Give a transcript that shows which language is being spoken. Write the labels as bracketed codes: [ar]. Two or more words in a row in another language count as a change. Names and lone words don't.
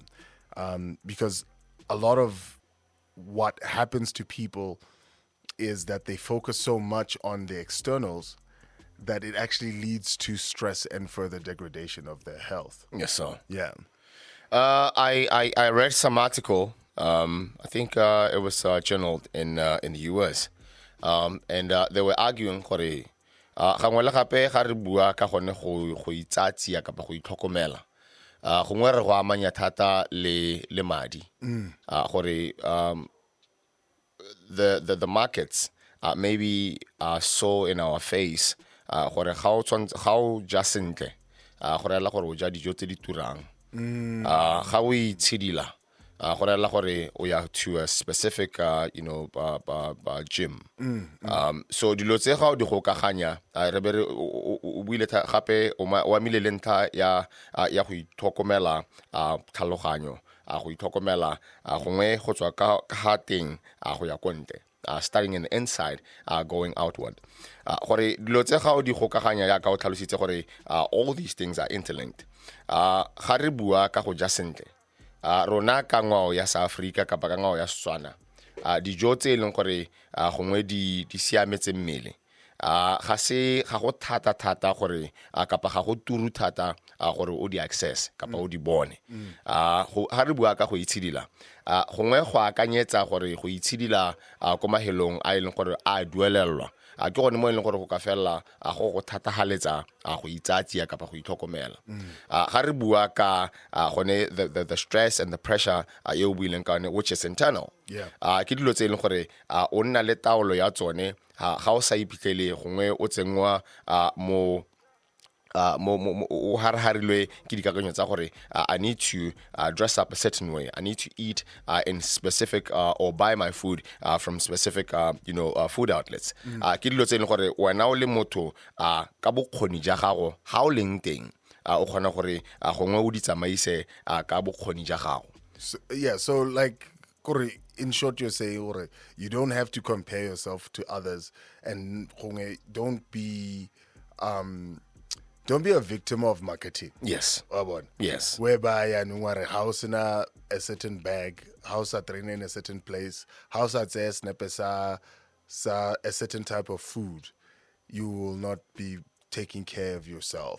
[en] Because a lot of what happens to people is that they focus so much on the externals that it actually leads to stress and further degradation of their health. Yes, sir. Yeah. I read some article. I think it was journaled in the US, and they were arguing [tn] gore gangwe le gape ga re bua ka gone go itsaatsia kapa go itlhokomela gongwe re go amanya thata le madi gore [en] the markets maybe so in our face [tn] gore ga o ja sentle gore ela gore o ja dijo tse di turang ga o itshidila go rela gore o ya [en] to a specific gym. [tn] So dilo tse ga o di gokaganya re be o buile gape o amile le ntlha ya go itlhokomela tlhaloganyo go itlhokomela gongwe go tswa ka ga teng go ya kontle. [en] Starting in the inside, going outward. [tn] Gore dilo tse ga o di gokaganya ya ka o tlhalositse gore [en] all these things are interlinked. [tn] Ga re bua ka go ja sentle. Rona ka ngwao ya South Africa kapa ka ngwao ya Setswana. Dijo tse leng gore gongwe di siametse mmele. Ga go thata gore kapa ga go turu thata gore o di access kapa o di bone. Ga re bua ka go itshidila. Gongwe go akanyetsa gore go itshidila ko mahelong a leng gore a duelelwa ke gone mo e leng gore go ka fela go thatagaletsa go itsatsia kapa go itlhokomela ga re bua ka gone [en] the stress and the pressure [tn] e o buileng ka one [en] which is internal [tn] ke dilo tse e leng gore o nna le taolo ya tsone ga o sa iphitlhele gongwe o tsengwa mo o haraharilwe ke dikakanyo tsa gore [en] I need to dress up a certain way, I need to eat in specific or buy my food from specific food outlets [tn] ke dilo tse e leng gore wena o le motho ka bokgoni ja gago ga o leng teng o kgona gore gongwe o di tsamaise ka bokgoni ja gago. [en] So like in short, you're saying you don't have to compare yourself to others, and don't be a victim of marketing. Yes. Yes. Whereby house in a certain bag, house at train in a certain place, house at a certain type of food, you will not be taking care of yourself.